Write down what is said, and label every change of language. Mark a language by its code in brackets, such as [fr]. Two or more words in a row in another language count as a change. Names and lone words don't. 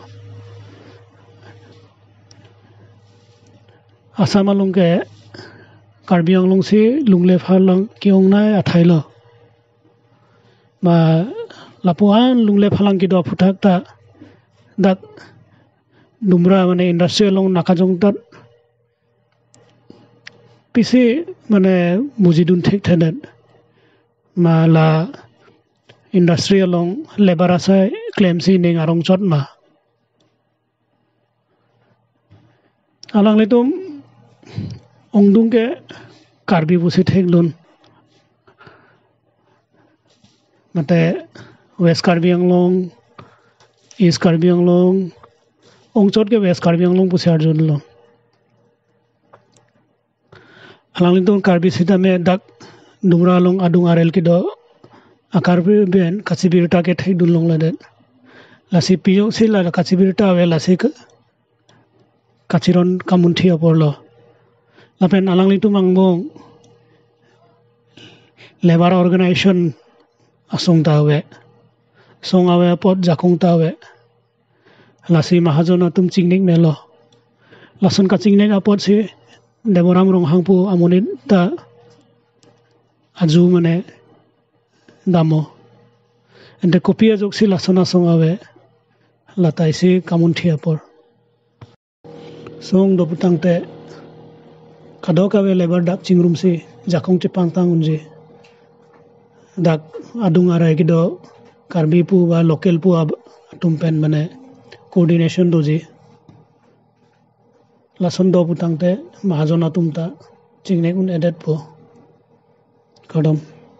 [mjw] आसाम आलों के कार्बी आंगलों से लुंगले फारलों कियोंग नाय अथाइलो बा लापुआन लुंगले फालांग की दो फुटाकता दाग दुमरा माने इंडस्ट्रियल लों नाकाजोंग दाद पिसे माने मुजिदुन ठेक थेनेट माला इंडस्ट्रियल लों लेबर आसे क्लेम सी निंग आरोंग चोट मा आलांग ले तुम ओंगदुंग के कार्बी बुसी ठेक दुन मते वेस्ट कार्बी आंगलों ईस्ट कार्बी आंगलों ओंग चोट के वेस्ट कार्बी आंगलों बुसी अर्जुन लो आलांग ले तुम कार्बी सीधा में दाग दुमरा लों आदुंग आरेल की दो आकार बेन काची बिरटा के ठेक दुन लोंग लदे लासी पियो से ला काची बिरटा वे लासी काचिरन कामुंथी अपोरलो लापेन आलांगली तु मांगबों [en] Labour Organisation [mjw] असोंग तावे सोंग आवे पद जाकोंग तावे लासी महाजन तुम चिंगनिक मेलो लासन का चिंगनिक अपद से देवराम रोंहांगपु आमोनित ता आजू माने दामो एंटे कपिया जोक्सी लासना सोंगावे लाताइसी कामुंथी अपोर सोंग दोपुतांगते कादोकावे लेबर दाक चिंगरुम से जाकोंग चिपांगतांग उनजे दाक आदुंग आराय किदो कार्बी पु बा लोकल पु अब तुमपेन माने कोऑर्डिनेशन दोजी लासन दोपुतांगते महाजना तुमता चिंगनेक उन एडेट पु कदम